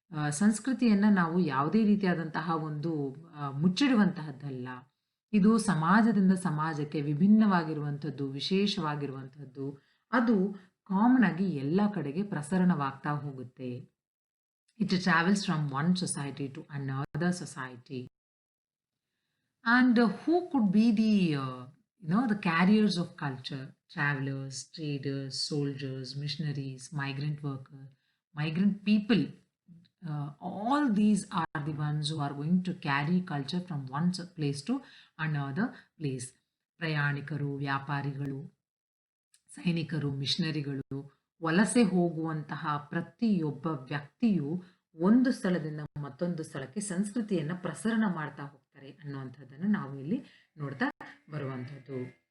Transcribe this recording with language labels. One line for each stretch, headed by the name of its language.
Kannada: ಸಂಸ್ಕೃತಿಯನ್ನು ನಾವು ಯಾವುದೇ ರೀತಿಯಾದಂತಹ ಒಂದು ಮುಚ್ಚಿಡುವಂತಹದ್ದಲ್ಲ. ಇದು ಸಮಾಜದಿಂದ ಸಮಾಜಕ್ಕೆ ವಿಭಿನ್ನವಾಗಿರುವಂಥದ್ದು, ವಿಶೇಷವಾಗಿರುವಂಥದ್ದು. ಅದು ಕಾಮನ್ ಆಗಿ ಎಲ್ಲ ಕಡೆಗೆ ಪ್ರಸರಣವಾಗ್ತಾ ಹೋಗುತ್ತೆ.
English: It travels from one society to another society. And who could be the carriers of culture? Travelers, traders, soldiers, missionaries, migrant workers, migrant people. All these are the ones who are going to carry culture from one place to another place.
Kannada: ಪ್ರಯಾಣಿಕರು, ವ್ಯಾಪಾರಿಗಳು, ಸೈನಿಕರು, ಮಿಷನರಿಗಳು, ವಲಸೆ ಹೋಗುವಂತಹ ಪ್ರತಿಯೊಬ್ಬ ವ್ಯಕ್ತಿಯು ಒಂದು ಸ್ಥಳದಿಂದ ಮತ್ತೊಂದು ಸ್ಥಳಕ್ಕೆ ಸಂಸ್ಕೃತಿಯನ್ನ ಪ್ರಸರಣ ಮಾಡ್ತಾ ಹೋಗ್ತಾರೆ ಅನ್ನುವಂಥದ್ದನ್ನು ನಾವು ಇಲ್ಲಿ ನೋಡ್ತಾ ಬರುವಂಥದ್ದು.